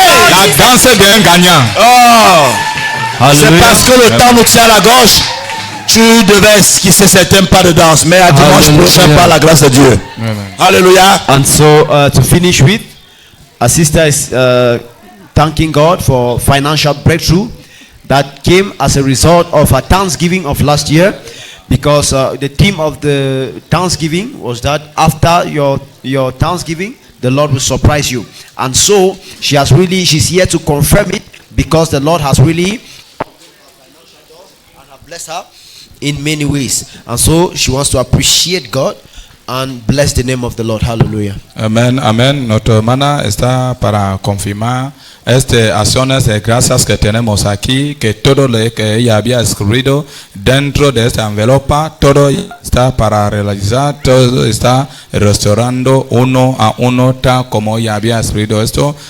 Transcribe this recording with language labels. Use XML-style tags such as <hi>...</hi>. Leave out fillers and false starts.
<fr>La danse est bien gagnant. C'est parce que le temps nous tient à la gorge. Tu devais esquisser certains pas de danse, mais à dimanche prochain par la grâce de Dieu. Alléluia.</fr> <en>And so to finish with, a sister is thanking God for financial breakthrough that came as a result of a Thanksgiving of last year, because the theme of the Thanksgiving was that after your Thanksgiving, the Lord will surprise you. And so she's here to confirm it, because the Lord has really blessed her in many ways. And so she wants to appreciate God and bless the name of the Lord. Hallelujah.</en> <es>Amén, amén. Nuestra hermana está para confirmar acciones de gracias que tenemos aquí, que todo lo que ella había escrito dentro de esta envelopa, todo está para realizar, todo está restaurando uno a uno, tal como ella había escrito esto.</es>